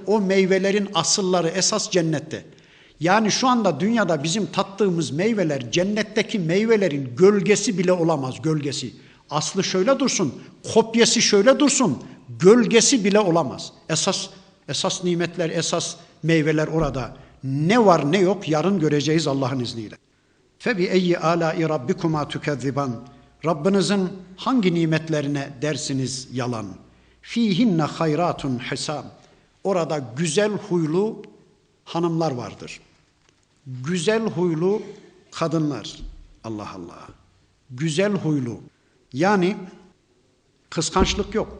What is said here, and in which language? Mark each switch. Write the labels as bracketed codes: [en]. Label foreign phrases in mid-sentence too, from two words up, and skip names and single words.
[tr] O meyvelerin asılları esas cennette. Yani şu anda dünyada bizim tattığımız meyveler cennetteki meyvelerin gölgesi bile olamaz, gölgesi. Aslı şöyle dursun, kopyası şöyle dursun, gölgesi bile olamaz. Esas nimetler, esas meyveler orada. Ne var ne yok yarın göreceğiz Allah'ın izniyle. [ar] فَبِأَيِّ آلَاءِ رَبِّكُمَا تُكَذِّبَانِ. [tr] Rabbinizin hangi nimetlerine dersiniz yalan? [ar] فيهن خيرات حسان. [tr] Orada güzel huylu hanımlar vardır. Güzel huylu kadınlar. Allah Allah. Güzel huylu. Yani kıskançlık yok.